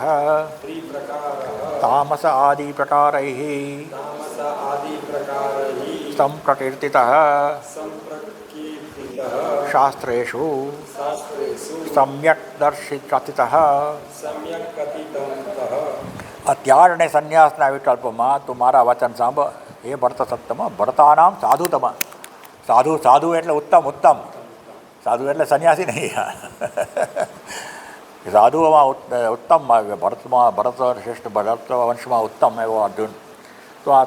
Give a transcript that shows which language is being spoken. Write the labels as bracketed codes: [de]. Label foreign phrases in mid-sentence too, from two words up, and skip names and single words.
[sa] त्रिप्रकारः तामस आदि प्रकारैः तामस आदि प्रकारैः सम्प्रकीर्तितः संप्रकीर्तितः शास्त्रेषु शास्त्रेषु सम्यक् दर्शितः सम्यक कथितन्तः [gu] અત્યાર અને સંન્યાસના વિકલ્પમાં તું મારા વચન સાંભળ હે ભરત સત્તમ [sa] भरतानाम साधुतम [gu] સાધુ સાધુ એટલે ઉત્તમ ઉત્તમ સાધુ એટલે સંન્યાસી નહીં સાધુઓમાં ઉત્તમ ભરતમાં ભરત શ્રેષ્ઠ ભરત વંશમાં ઉત્તમ એવો અર્જુન તો આ